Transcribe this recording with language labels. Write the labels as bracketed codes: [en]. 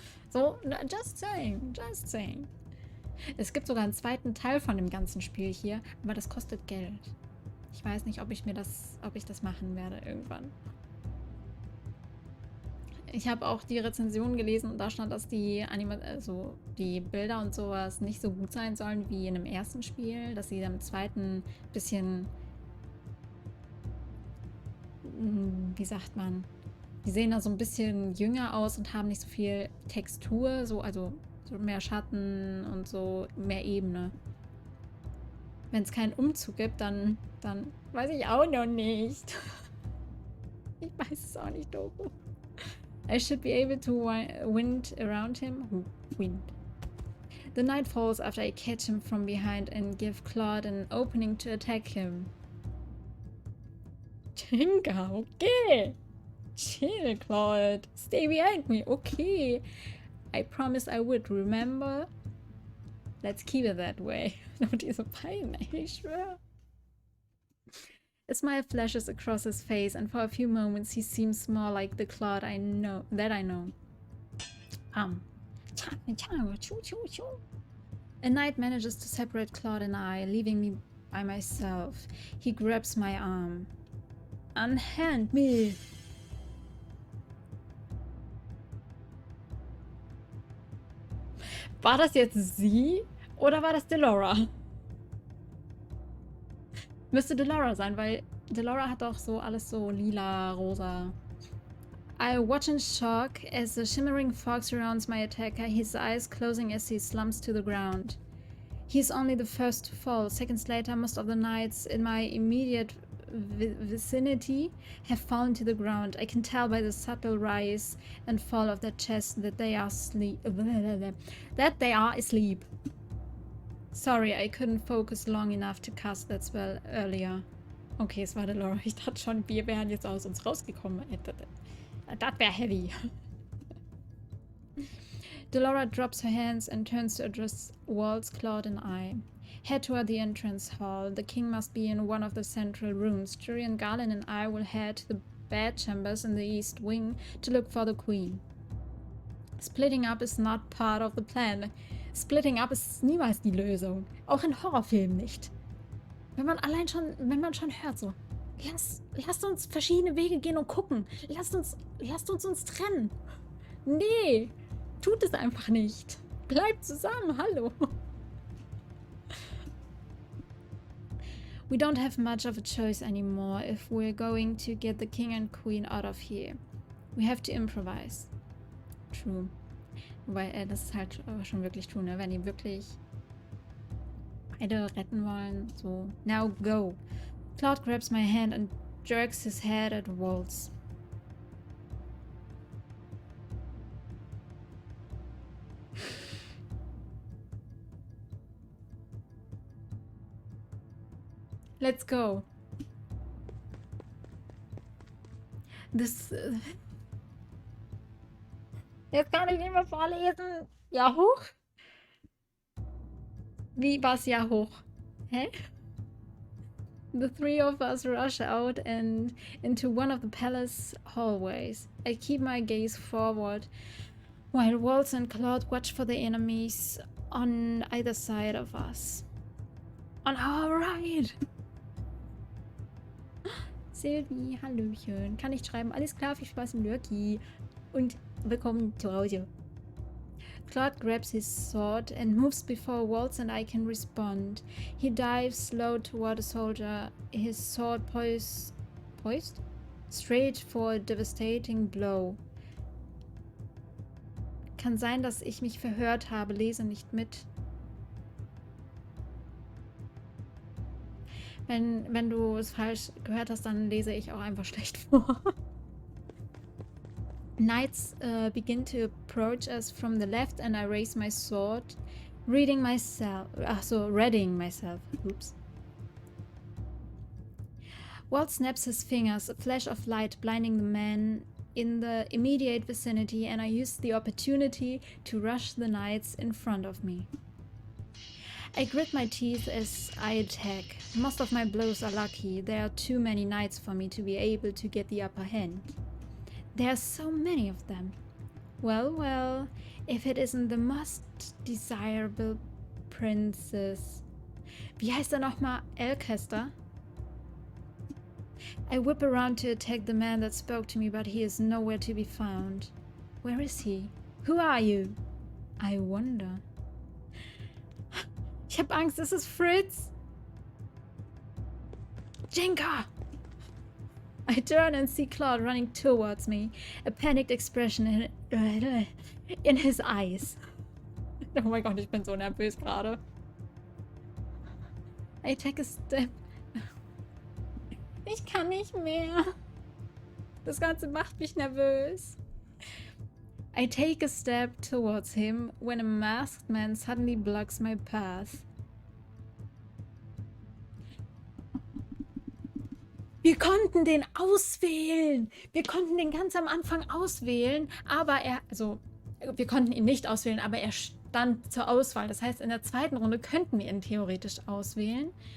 [en] So, just saying, just saying. [de] Es gibt sogar einen zweiten Teil von dem ganzen Spiel hier, aber das kostet Geld. Ich weiß nicht, ob ich das machen werde irgendwann. Ich habe auch die Rezension gelesen und da stand, dass die Bilder und sowas nicht so gut sein sollen wie in dem ersten Spiel, dass sie dann im zweiten bisschen, wie sagt man, die sehen da so ein bisschen jünger aus und haben nicht so viel Textur, also so mehr Schatten und so mehr Ebene. Wenn es keinen Umzug gibt, dann weiß ich auch noch nicht. Ich weiß es auch nicht, Doku. [en] I should be able to wind around him. Wind. The knight falls after I catch him from behind and give Claude an opening to attack him. Jenka, okay. Chill, Claude. Stay behind me. Okay. I promised I would, remember? Let's keep it that way. [de] Und diese Beine, ich schwöre. [en] A smile flashes across his face, and for a few moments he seems more like the Claude I know. A knight manages to separate Claude and I, leaving me by myself. He grabs my arm. Unhand me! [de] War das jetzt sie oder war das Delora? Müsste Delora sein, weil Delora hat doch so alles so lila, rosa. [en] I watch in shock as the shimmering fog surrounds my attacker, his eyes closing as he slumps to the ground. He's only the first to fall. Seconds later, most of the knights in my immediate vicinity have fallen to the ground. I can tell by the subtle rise and fall of their chest that they are asleep. Sorry, I couldn't focus long enough to cast that spell earlier. [de] Okay, es war Delora. Ich dachte schon, wir wären jetzt aus uns rausgekommen. Das wäre heavy. [en] Delora drops her hands and turns to address Waltz, Claude, and I. Head toward the entrance hall. The king must be in one of the central rooms. Julian, Garland, and I will head to the bedchambers in the east wing to look for the queen. Splitting up is not part of the plan. Splitting up [de] ist niemals die Lösung. Auch in Horrorfilmen nicht. Wenn man schon hört so, lasst uns verschiedene Wege gehen und gucken. Lasst uns trennen. Nee, tut es einfach nicht. Bleibt zusammen, hallo. [en] We don't have much of a choice anymore if we're going to get the king and queen out of here. We have to improvise. True. [de] Wobei, das ist halt aber schon wirklich true, ne? Wenn die wirklich beide retten wollen, so. [en] Now go. Claude grabs my hand and jerks his head at Waltz. Let's go. This... [de] Jetzt kann ich nicht mehr vorlesen. Ja, hoch? Wie war's ja hoch? Hä? [en] The three of us rush out and into one of the palace hallways. I keep my gaze forward while Waltz and Claude watch for the enemies on either side of us. On our right! [de] Sylvie, hallöchen. Kann nicht schreiben. Alles klar, viel Spaß im Lurki. Und willkommen zu Hause. [en] Claude grabs his sword and moves before Waltz and I can respond. He dives slow toward a soldier, his sword poised straight for a devastating blow. [de] Kann sein, dass ich mich verhört habe. Lese nicht mit. Wenn du es falsch gehört hast, dann lese ich auch einfach schlecht vor. [en] Knights begin to approach us from the left and I raise my sword, reading myself. Oops. Walt snaps his fingers, a flash of light blinding the man in the immediate vicinity, and I use the opportunity to rush the knights in front of me. I grit my teeth as I attack. Most of my blows are lucky. There are too many knights for me to be able to get the upper hand. There are so many of them. Well, well, if it isn't the most desirable princess. [de] Wie heißt er nochmal? Alcester? [en] I whip around to attack the man that spoke to me, but he is nowhere to be found. Where is he? Who are you? I wonder. [de] Ich hab Angst, es ist Fritz. [en] Jenka! I turn and see Claude running towards me, a panicked expression in his eyes. [de] Oh mein Gott, ich bin so nervös gerade. [en] I take a step. [de] Ich kann nicht mehr. Das Ganze macht mich nervös. [en] I take a step towards him when a masked man suddenly blocks my path. [de] Wir konnten den auswählen. Wir konnten den ganz am Anfang auswählen, aber wir konnten ihn nicht auswählen, aber er stand zur Auswahl. Das heißt, in der zweiten Runde könnten wir ihn theoretisch auswählen.